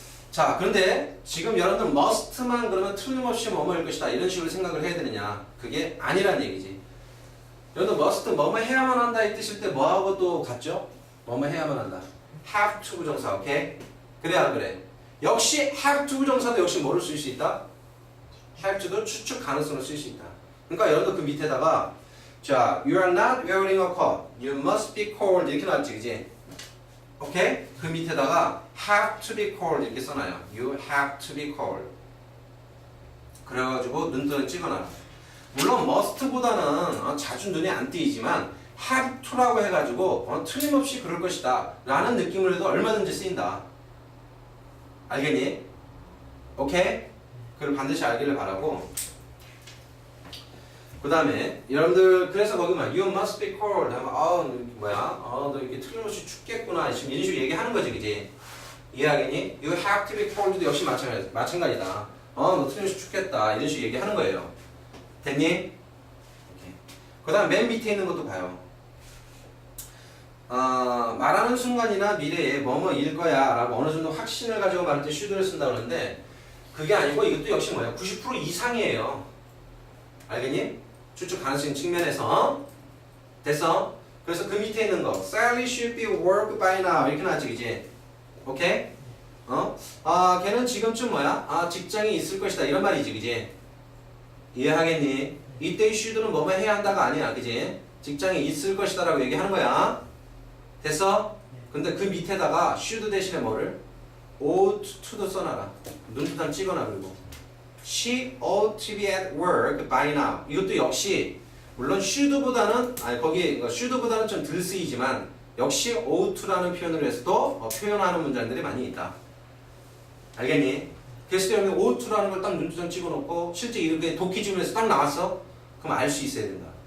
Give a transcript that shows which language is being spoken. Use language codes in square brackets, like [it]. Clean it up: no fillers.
[ko] 자, 그런데 지금 여러분들 must만 그러면 틀림없이 뭐뭐일 것이다 이런 식으로 생각을 해야 되느냐? 그게 아니란 얘기지. 여러분들 must 뭐뭐 해야만 한다 이 뜻일 때 뭐하고 또 같죠? 뭐뭐 해야만 한다. have to 부정사. 오케이? 그래 안 그래? 역시 have to 부정사도 역시 뭐를 쓸 수 있다? have to도 추측 가능성을 쓸 수 있다. [en] 그러니까 여러분들 그 밑에다가 자, you are not wearing a coat. You must be cold 이렇게 나왔지, 그지? [ko] 오케이? 그 밑에다가 have to be cold 이렇게 써놔요. [en] You have to be cold. [ko] 그래가지고 눈등을 찍어놔요. 물론 must보다는 자주 눈에 안 띄지만 have to라고 해가지고 틀림없이 그럴 것이다 라는 느낌을 해도 얼마든지 쓰인다. 알겠니? 오케이? 그걸 반드시 알기를 바라고. 그 다음에 여러분들 그래서 거기 막 You must be cold 하면 너 이렇게 틀림없이 춥겠구나 지금 이런 식으로 얘기하는 거지, 그지? 이해하겠니? [en] You have to be cold도 역시 마찬가지다. [ko] 너 틀림없이 춥겠다 이런 식으로 얘기하는 거예요. 됐니? 그 다음 맨 밑에 있는 것도 봐요. 말하는 순간이나 미래에 뭐뭐일 거야 라고 어느 정도 확신을 가지고 말할 때 should를 쓴다고 그러는데 그게 아니고 이것도 역시 뭐야? 90% 이상이에요. 알겠니? 추측 가능성 측면에서. 됐어? 그래서 그 밑에 있는 거 Sally should be work by now 이렇게 나왔지, 그지? 오케이? 걔는 지금쯤 직장이 있을 것이다 이런 말이지, 그지? 이해하겠니? 이때 should는 뭐뭐 해야 한다가 아니야, 그지? 직장이 있을 것이다 라고 얘기하는 거야. 됐어? 근데 그 밑에다가 should 대신에 뭐를? ought to도 써놔라. 눈두단 찍어놔. [en] 그리고 She ought to be at work by now. [ko] 이것도 역시 물론 should보다는 거기 should보다는 좀 덜 쓰이지만 역시 ought to라는 표현을 해서도 표현하는 문장들이 많이 있다. 알겠니? 그래서 여러분 ought to라는 걸 딱 눈두장 찍어놓고 실제 이렇게 독기지문에서 딱 나왔어? 그럼 알 수 있어야 된다.